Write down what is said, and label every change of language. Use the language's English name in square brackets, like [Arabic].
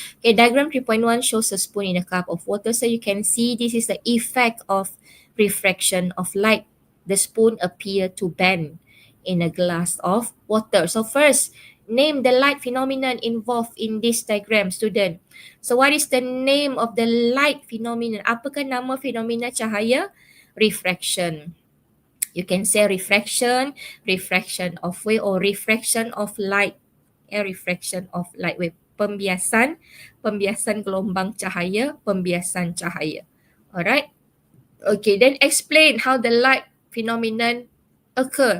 [English] Okay, diagram 3.1 shows a spoon in a cup of water. So you can see this is the effect of refraction of light. The spoon appear to bend in a glass of water. So first, name the light phenomenon involved in this diagram, student. So what is the name of the light phenomenon? [Malay] Apakah nama fenomena cahaya? [English] Refraction. You can say refraction, refraction of wave, or refraction of light. Refraction of light wave. [Malay] Pembiasan gelombang cahaya, pembiasan cahaya. [English] Alright. Okay, then explain how the light phenomenon occur.